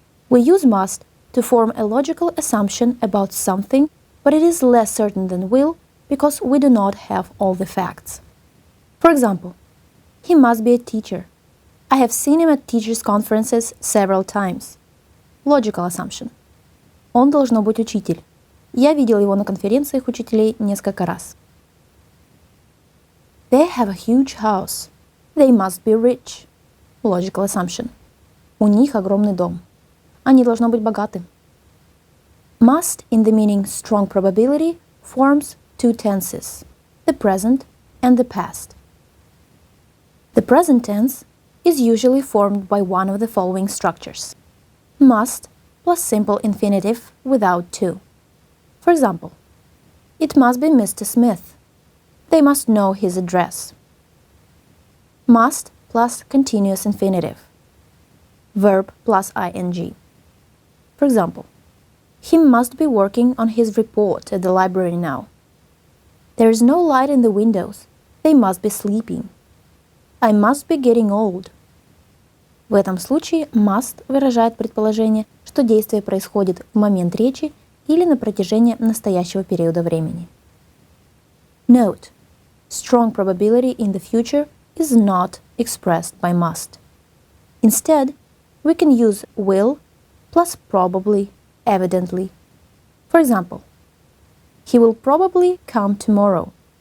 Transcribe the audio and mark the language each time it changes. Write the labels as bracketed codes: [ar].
[en] We use must to form a logical assumption about something, but it is less certain than will because we do not have all the facts. For example, he must be a teacher. I have seen him at teachers' conferences several times. Logical assumption. [ru] Он должно быть учитель. Я видел его на конференциях учителей несколько раз. [en] They have a huge house. They must be rich. Logical assumption. [ru] У них огромный дом. Они должны быть богаты. [en] Must, in the meaning strong probability, forms two tenses, the present and the past. The present tense is usually formed by one of the following structures. Must plus simple infinitive without to. For example, it must be Mr. Smith. They must know his address. Must plus continuous infinitive. Verb plus ing. For example, he must be working on his report at the library now. There is no light in the windows. They must be sleeping. I must be getting old. [ru] В этом случае must выражает предположение, что действие происходит в момент речи или на протяжении настоящего периода времени. [en] Note: strong probability in the future is not expressed by must. Instead, we can use will plus probably, evidently. For example, he will probably come tomorrow.